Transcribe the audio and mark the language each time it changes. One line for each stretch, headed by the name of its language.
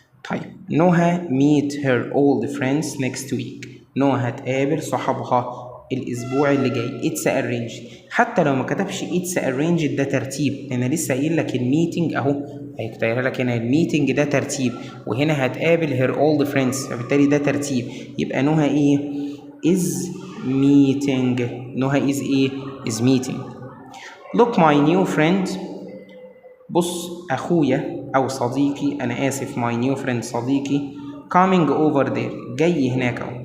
Arabic: طيب
English: نهى meet her old friends next week.
Arabic: نهى هتقابل صحابها الأسبوع اللي جاي.
English: it's arranged.
Arabic: حتى لو ما كتبش
English: it's arranged
Arabic: ده ترتيب، أنا لسه قايل لك الميتنج أهو، هيكتبها لك هنا الميتنج ده ترتيب، وهنا هتقابل
English: her old friends،
Arabic: فبالتالي ده ترتيب. يبقى نهى إيه؟
English: is meeting.
Arabic: نهى is إيه؟ is meeting.
English: look my new friend.
Arabic: بص أخويا أو صديقي، أنا آسف
English: my new friend
Arabic: صديقي
English: coming over there
Arabic: جاي هناك أهو.